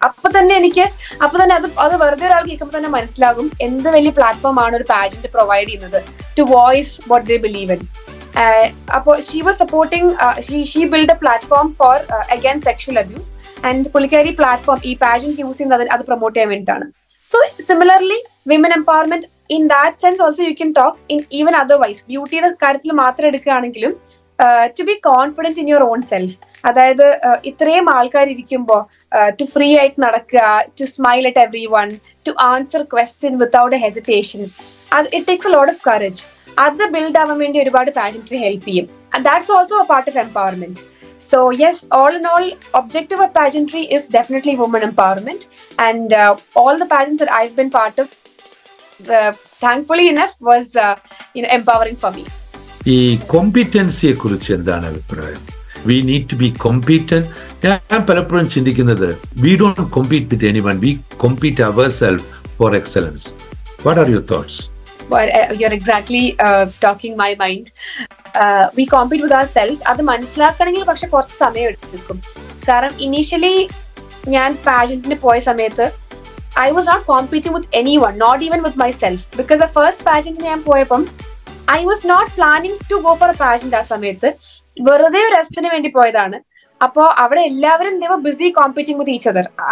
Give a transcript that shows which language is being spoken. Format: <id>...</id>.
<ml>അപ്പൊ തന്നെ അത് വെറുതെ ഒരാൾ കേൾക്കുമ്പോൾ തന്നെ മനസ്സിലാകും എന്ത് വലിയ പ്ലാറ്റ്ഫോം ആണ് ഒരു പാജന്റ് പ്രൊവൈഡ് ചെയ്യുന്നത് to voice what they believe in.</ml> <en>അപ്പോൾ she was supporting, she build a platform for against sexual abuse, and പുള്ളിക്കാരി platform ഈ pageant use ചെയ്യുന്നത് അത് പ്രൊമോട്ട് ചെയ്യാൻ വേണ്ടിയിട്ടാണ്. So similarly women empowerment in that sense also you can talk in even otherwise. ബ്യൂട്ടിയുടെ കാര്യത്തിൽ മാത്രം എടുക്കുകയാണെങ്കിലും to be confident in your own self, അതായത് ഇത്രയും ആൾക്കാർ ഇരിക്കുമ്പോൾ to free ആയിട്ട് നടക്കുക, to smile at everyone, to answer question without a hesitation, it takes a lot of courage. അത് ബിൽഡ് ആവാൻ വേണ്ടി ഒരുപാട് പാജന്ററി ഹെൽപ്പ് ചെയ്യും. And that's also a part of empowerment. So yes, all in all, objective of pageantry is definitely women empowerment, and all the pageants that I've been part of, thankfully enough, was empowering for me.</en> <ml>ഈ കോമ്പിറ്റൻസിയെ കുറിച്ച് എന്താണ് അഭിപ്രായം? We need to B competent.</ml> <en>ഞാൻ പലപ്പോഴും ചിന്തിക്കുന്നത്, we don't compete with anyone, we compete ourself for excellence. What are your thoughts? Well, you're exactly talking my mind. We compete with ourselves.</en> <ml>അത് മനസ്സിലാക്കണമെങ്കിൽ പക്ഷെ കുറച്ച് സമയം എടുക്കും.</ml> <en>കാരണം ഇനീഷ്യലി ഞാൻ പാജന്റിന് പോയ സമയത്ത് I was not competing with anyone, not even with myself. Because the first pageant ഞാൻ പോയപ്പം I was not planning to go for a pageant ആ സമയത്ത്.</en> <ml>വെറുതെ ഒരു രസത്തിന് വേണ്ടി പോയതാണ്. അപ്പോ അവിടെ എല്ലാവരും they were busy competing with each other.</ml>